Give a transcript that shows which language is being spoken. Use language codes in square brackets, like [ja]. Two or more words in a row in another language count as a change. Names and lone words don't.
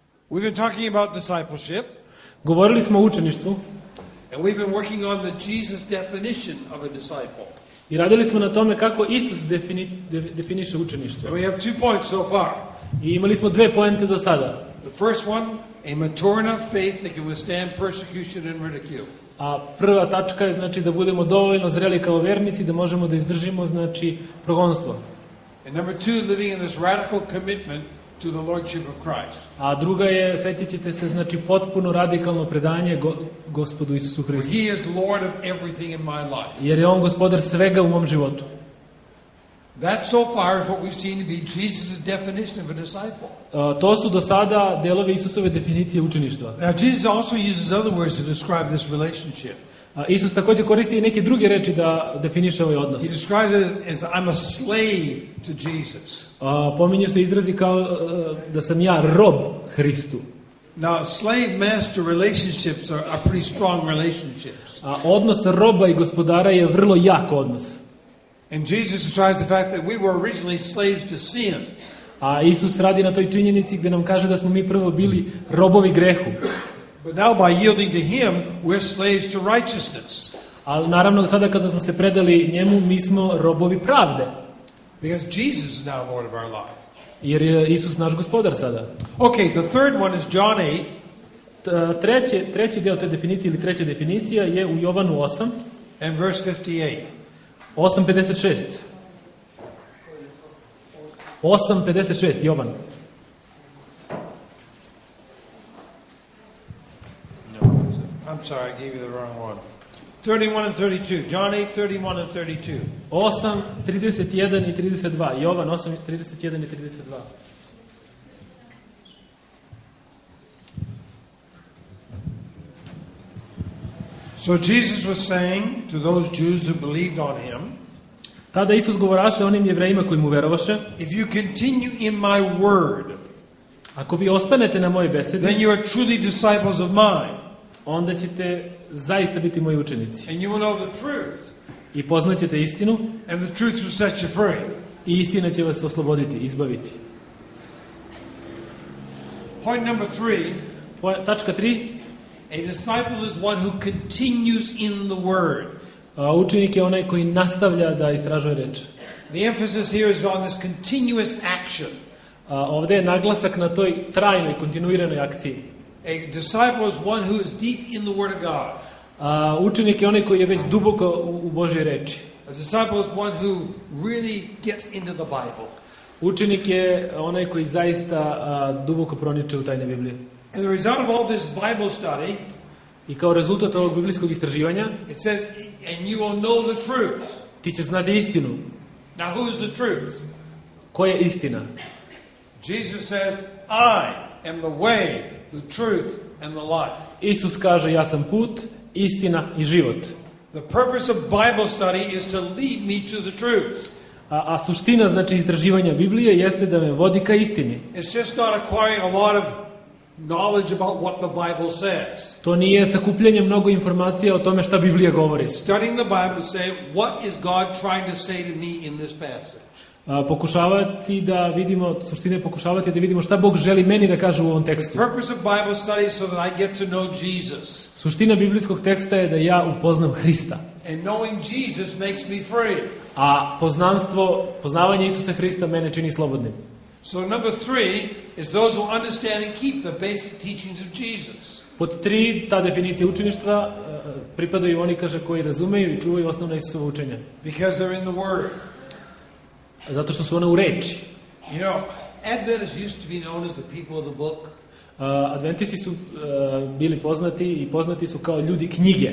[en] We've been talking about discipleship, [sr] Govorili smo o učeništvu [en] and we've been working on the Jesus definition of a disciple. [sr] i radili smo na tome kako Isus definiše učeništvo. [en] And we have 2 points so far. [sr] I imali smo 2 poente do sada. [en] The first one, a mature enough faith that can withstand persecution and ridicule. [sr] A prva tačka je znači da budemo dovoljno zreli kao vernici da možemo da izdržimo znači progonstvo. [en] And number 2, living in this radical commitment to the lordship of Christ. [sr] A druga je, setit ćete se, znači potpuno radikalno predanje Gospodu Isusu Hristu. [en] He is Lord of everything in my life. [sr] Jer je on gospodar svega u mom životu. [en] That so far is what we've seen to be Jesus' definition of a disciple. [sr] To su do sada delovi Isusove definicije učeništva. [en] Now Jesus also uses other words to describe this relationship. [sr] Isus također koristi i neke druge reči da definiše ovaj odnos. [en] He describes it as I'm a slave to Jesus. [sr] Pominju se izrazi kao da sam ja rob Hristu. [en] Now, slave-master relationships are pretty strong relationships. [sr] Odnos roba i gospodara je vrlo jak odnos. [en] And Jesus describes the fact that we were originally slaves to sin. [sr] A Isus radi na toj činjenici gdje nam kaže da smo mi prvo bili robovi grehu. [en] But now by yielding to Him, we're slaves to righteousness. [sr] Ali naravno sada kada smo se predali njemu, mi smo robovi pravde. [en] Because Jesus is now Lord of our life. [sr] Jer je Isus naš gospodar sada. [en] Okay, the third one is John 8. [sr] Treći deo te definicije ili treća definicija je u Jovanu 8. [en] And verse 58. [sr] 8:56. 8:56 Jovan. [en] I'm sorry, I gave you the wrong one. 31 and 32. John 8, 31 and 32. [sr] 8:31 i 32. Jovan 8:31 i 32. [en] So Jesus was saying to those Jews who believed on Him, [sr] tada Isus govoraše onim Jevrejima koji mu verovaše: [en] if you continue in my word, [sr] ako vi ostanete na mojoj besedi, [en] then you are truly disciples of mine. [sr] Onda ćete zaista biti moji učenici. [en] And you will know the truth. [sr] I poznaćete istinu. [en] And the truth will set you free. [sr] I istina će vas osloboditi, izbaviti. [en] Point number 3. [sr] Tačka 3. [en] A disciple is one who continues in the word. [sr] Učenik je onaj koji nastavlja da istražuje reč. [en] The emphasis here is on this continuous action. [sr] Ovdje je naglasak na toj trajnoj, kontinuiranoj akciji. [en] A disciple is one who is deep in the Word of God. [sr] Učenik je onaj koji je već duboko u Božjoj reči. [en] A disciple is one who really gets into the Bible. [sr] Učenik je onaj koji zaista duboko proniče u tajne Biblije. [en] And the result of all this Bible study, [sr] i kao rezultat ovog biblijskog istraživanja, [en] it says, and you will know the truth. [sr] Ti ćeš znati istinu. [en] Now who is the truth? [sr] Koja je istina? [en] Jesus says, I am the way, the truth and the life. [sr] Isus kaže, ja sam put, istina i život. [en] The purpose of Bible study is to lead me to the truth. [sr] A suština znači istraživanja Biblije jeste da me vodi ka istini. [en] It's just not acquiring a lot of knowledge about what the Bible says. [sr] To nije sakupljanje mnogo informacija o tome šta Biblija govori. [en] It's studying the Bible to say, what is God trying to say to me in this passage? [sr] Pokušavati da vidimo, suština je pokušavati da vidimo šta Bog želi meni da kaže u ovom tekstu. [en] The purpose of Bible study is so that I get to know Jesus. [sr] Suština biblijskog teksta je da ja upoznam Hrista. [en] And knowing Jesus makes me free. [sr] A poznavanje Isusa Hrista mene čini slobodnim. [en] So number 3 is those who understand and keep the basic teachings of Jesus. [sr] Pod 3, ta definicija učeništva, pripadaju oni, kaže, koji razumeju i čuvaju osnovna Isusova učenja. [en] Because they're in the Word. [sr] Zato što su one u reči. [en] You know, Adventists used to be known as the people of the book. [sr] Adventisti su bili poznati i poznati su kao ljudi knjige.